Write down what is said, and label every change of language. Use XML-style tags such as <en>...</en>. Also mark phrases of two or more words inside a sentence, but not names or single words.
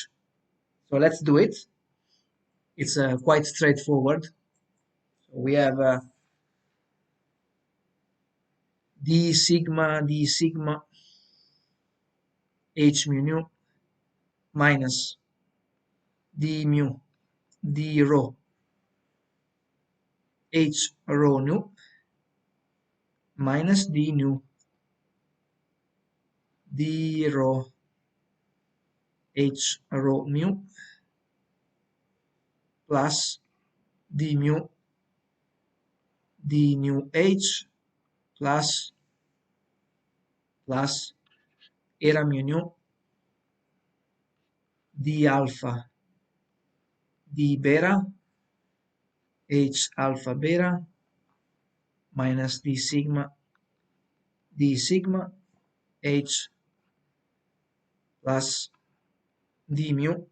<en>So let's do it. It's quite straightforward. So we have d sigma h mu minus d mu d rho h rho nu minus d nu d rho h rho mu plus d mu d nu h plus era mu nu d alpha d beta h alpha beta minus d sigma h plus d mu</en>